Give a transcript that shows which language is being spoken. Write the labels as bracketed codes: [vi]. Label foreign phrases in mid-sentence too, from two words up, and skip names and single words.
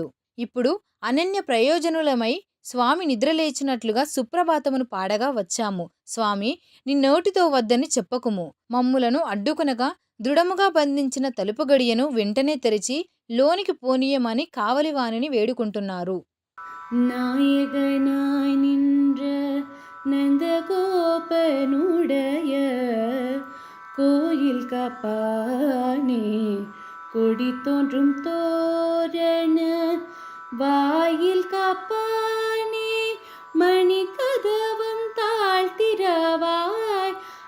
[te] ఇప్పుడు అనన్య ప్రయోజనులమై స్వామి నిద్రలేచినట్లుగా సుప్రభాతమును పాడగా వచ్చాము. స్వామి, నిన్నోటితో వద్దని చెప్పకుము. మమ్ములను అడ్డుకొనగా దృఢముగా బంధించిన తలుపు గడియను వెంటనే తెరిచి లోనికి పోనీయమని కావలివానిని వేడుకుంటున్నారు. [ta] நாயகனாய் நின்ற நந்தகோபனுடைய கோயில் காப்பானே, கொடி தோன்றும் தோரண வாயில் காப்பானே, மணி கதவம் தாழ்த்திரவாய்